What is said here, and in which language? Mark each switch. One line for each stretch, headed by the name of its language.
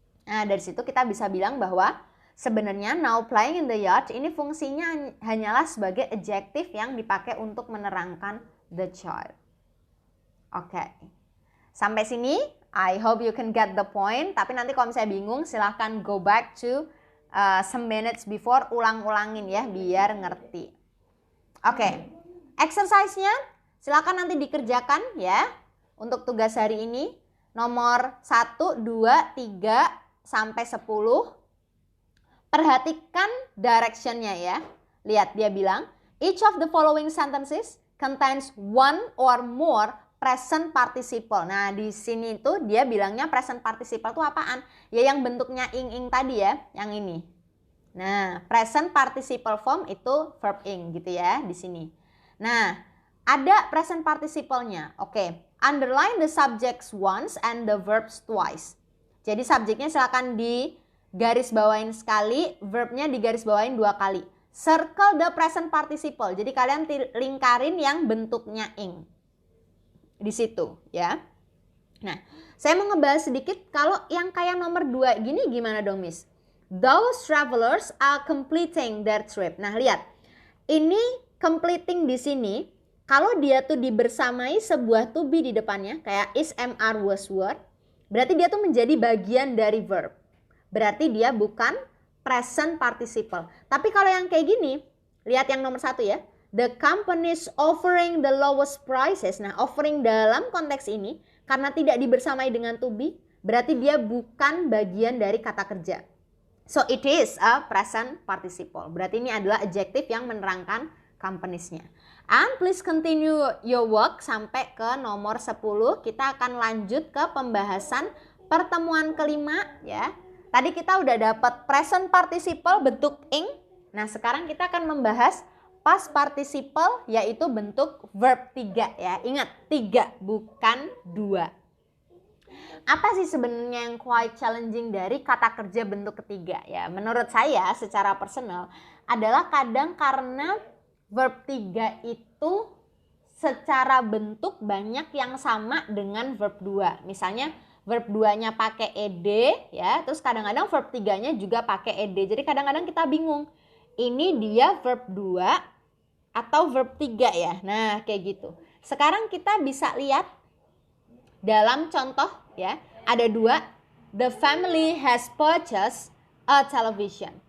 Indonesian: Nah, dari situ kita bisa bilang bahwa sebenarnya
English: now playing in the yard
Indonesian: ini fungsinya hanyalah sebagai adjective yang dipakai untuk menerangkan
English: the child.
Indonesian: Oke. Sampai sini,
English: I hope you can get the point.
Indonesian: Tapi nanti kalau misalnya bingung, silahkan
English: go back to some minutes before,
Indonesian: ulang-ulangin ya, biar ngerti. Oke. Exercise-nya silahkan nanti dikerjakan ya. Untuk tugas hari ini, nomor 1, 2, 3, sampai 10. Perhatikan direction-nya ya. Lihat, dia bilang,
English: each of the following sentences contains one or more present participle.
Indonesian: Nah, di sini tuh dia bilangnya present participle itu apaan? Ya yang bentuknya ing-ing tadi ya, yang ini. Nah, present participle form itu verb ing gitu ya di sini. Nah, ada present participle-nya.
English: Oke, underline the subjects once and the verbs twice.
Indonesian: Jadi subjeknya silakan digaris bawain sekali, verbnya digaris bawain 2 kali.
English: Circle the present participle.
Indonesian: Jadi kalian lingkarin yang bentuknya ing. Di situ ya. Nah, saya mau ngebahas sedikit kalau yang kayak nomor 2 gini gimana dong, Miss?
English: Those travelers are completing their trip.
Indonesian: Nah, lihat. Ini completing di sini kalau dia tuh dibersamai sebuah to be di depannya kayak is, am, are, was, were, berarti dia tuh menjadi bagian dari verb. Berarti dia bukan present participle. Tapi kalau yang kayak gini, lihat yang nomor 1 ya.
English: The companies offering the lowest prices.
Indonesian: Nah, offering dalam konteks ini karena tidak dibersamai dengan to be, berarti dia bukan bagian dari kata kerja.
English: So it is a present participle.
Indonesian: Berarti ini adalah adjective yang menerangkan companies-nya.
English: And please continue your work
Indonesian: sampai ke nomor 10. Kita akan lanjut ke pembahasan pertemuan kelima ya. Tadi kita udah dapat present participle bentuk ing. Nah, sekarang kita akan membahas past participle yaitu bentuk verb 3 ya. Ingat, 3 bukan 2. Apa sih sebenarnya yang
English: quite challenging
Indonesian: dari kata kerja bentuk ketiga ya? Menurut saya secara personal adalah kadang karena verb 3 itu secara bentuk banyak yang sama dengan verb 2. Misalnya verb 2-nya pakai ed ya, terus kadang-kadang verb 3-nya juga pakai ed. Jadi kadang-kadang kita bingung. Ini dia verb 2 atau verb 3 ya. Nah, kayak gitu. Sekarang kita bisa lihat dalam contoh ya, ada 2.
English: The family has purchased a television.